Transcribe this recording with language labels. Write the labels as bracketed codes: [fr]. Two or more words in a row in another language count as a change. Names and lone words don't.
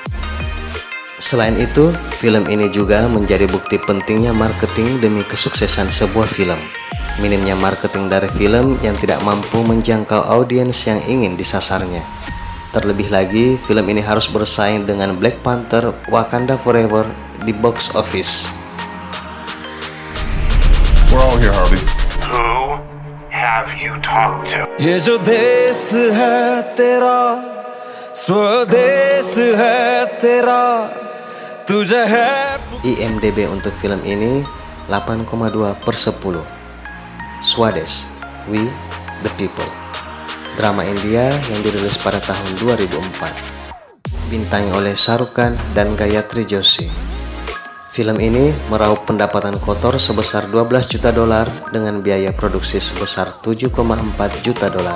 [id] Selain itu, film ini juga menjadi bukti pentingnya marketing demi kesuksesan sebuah film. Minimnya marketing dari film yang tidak mampu menjangkau audiens yang ingin disasarnya. Terlebih lagi, film ini harus bersaing dengan Black Panther: Wakanda Forever di [en] box office. We're all here, Harvey. Who have you talked to? [hi] ये जो देश है तेरा स्वदेश है तेरा तुझे है. [id] IMDb untuk film ini 8,2/10. Swades, We the People. drama India yang dirilis pada tahun 2004. Bintangi oleh Shah Rukh Khan dan Gayatri Joshi. Film ini meraup pendapatan kotor sebesar 12 juta dolar dengan biaya produksi sebesar 7,4 juta dolar.